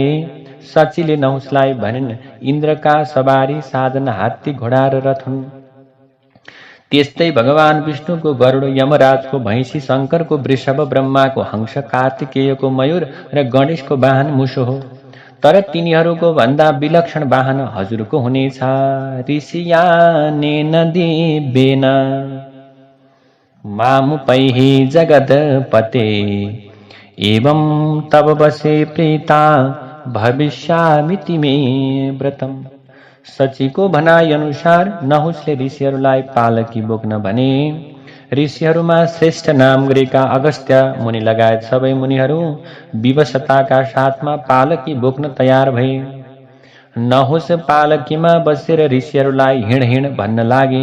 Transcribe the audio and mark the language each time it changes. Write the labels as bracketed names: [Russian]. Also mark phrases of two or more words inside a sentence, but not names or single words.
[Nepali] सचीले नहुसलाई भनिन्, इन्द्रका सवारी साधन हात्ती, घोडा र रथ हुन्। त्यस्तै भगवान विष्णुको गरुड, यमराजको भैँसी, शङ्करको वृषभ, ब्रह्माको हंस, कार्तिकेयको मयूर र गणेशको वाहन मुसो हो। तर तिनीहरूको भन्दा विलक्षण वाहन हजुरको हुनेछ। [Sanskrit] ऋषियानेन दिव्येन मामुपैहि जगदपते, एवं तव वशे प्रीता भविष्यामिति मे व्रतम। [Nepali] सचीको भनाइ अनुसार नहुसले ऋषिहरूलाई पालकी बोक्न भने। ऋषिहरूमा श्रेष्ठ नाम गरेका अगस्त्य मुनि लगायत सबै मुनिहरू विवशताका साथमा पालकी बोक्न तयार भए। नहुस पालकीमा बसेर ऋषिहरूलाई हिँड हिँड भन्न लागे।